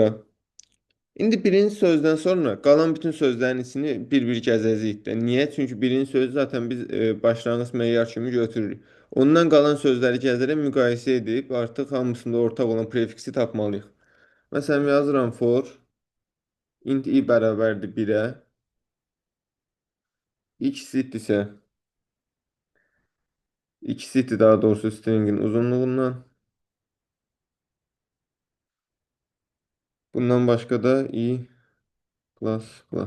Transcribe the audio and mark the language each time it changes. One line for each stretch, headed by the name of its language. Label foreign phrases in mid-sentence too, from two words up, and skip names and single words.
Azerbaijani: İndi birinci sözdən sonra qalan bütün sözlərin içini bir-bir gəzəcəyik də. Niyə? Çünki birinci sözü zaten biz başlanğıc meyar kimi götürürük. Ondan qalan sözləri gəzərək müqayisə edib artıq hamısında ortaq olan prefiksi tapmalıyıq. Məsələn, yazıram
English: for int i
Azerbaijani: bərabərdir 1-ə. İkisi daha doğrusu stringin uzunluğundan. Bundan başqa da i plus.